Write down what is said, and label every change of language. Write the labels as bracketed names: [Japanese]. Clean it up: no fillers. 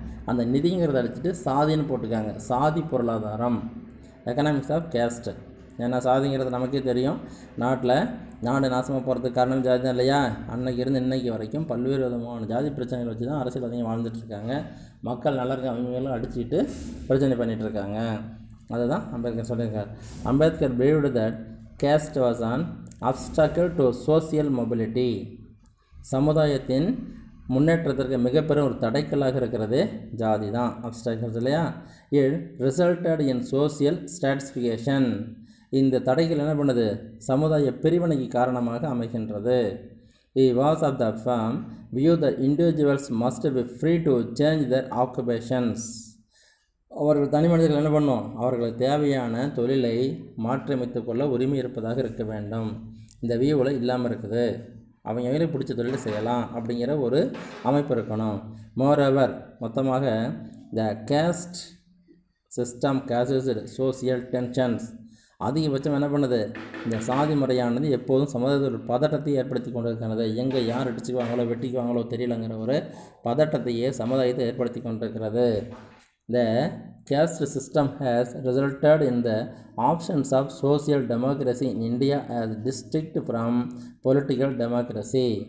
[Tamil] அந்த நிதிங்கிறத அடிச்சுட்டு சாதின்னு போட்டுக்காங்க. சாதி பொருளாதாரம், [English] Economics of caste. [Tamil] ஏன்னா சாதிங்கிறது நமக்கே தெரியும், நாடு நாசமாக போகிறதுக்கு காரணம் ஜாதி தான் இல்லையா? அன்னைக்கு இருந்து இன்னைக்கு வரைக்கும் பல்வேறு விதமான ஜாதி பிரச்சனைகள் வச்சு தான் அரசியல்வாதிகள் வாழ்ந்துட்டுருக்காங்க. மக்கள் நல்லா இருக்க அவங்களும் அடிச்சுட்டு பிரச்சனை பண்ணிகிட்ருக்காங்க. அதுதான் அம்பேத்கர் சொல்லியிருக்கார். [English] Ambedkar believed that caste was an obstacle to social mobility. [Tamil] சமுதாயத்தின் முன்னேற்றத்திற்கு மிகப்பெரும் ஒரு தடைக்கல்லாக இருக்கிறது ஜாதி தான், அப்டாக்கிள்ஸ் இல்லையா? [English] It resulted in social stratification. [Tamil] இந்த தடைகள் என்ன பண்ணுது? சமுதாய பிரிவினைக்கு காரணமாக அமைகின்றது. [English] He was of the firm view that individuals must be free to change their occupations. [Tamil] அவர்கள் தனி மனிதர்கள் என்ன பண்ணும்? அவர்களுக்கு தேவையான தொழிலை மாற்றியமைத்துக் கொள்ள உரிமை இருப்பதாக இருக்க வேண்டும். இந்த வியூவில் இல்லாமல் இருக்குது. அவங்களுக்கு பிடிச்ச தொழிலை செய்யலாம் அப்படிங்கிற ஒரு அமைப்பு இருக்கணும். [English] moreover, [Tamil] மொத்தமாக [English] The caste system causes social tensions. [Tamil] அதிகபட்சம் என்ன பண்ணுது? இந்த சாதி முறையானது எப்போதும் சமுதாயத்தில் ஒரு பதட்டத்தை ஏற்படுத்தி கொண்டு இருக்கிறது. எங்கே யார் அடிச்சுக்குவாங்களோ வெட்டிக்குவாங்களோ தெரியலங்கிற ஒரு பதட்டத்தையே சமுதாயத்தை ஏற்படுத்தி கொண்டிருக்கிறது. [English] The caste system has resulted in the options of social democracy in India as distinct from political democracy.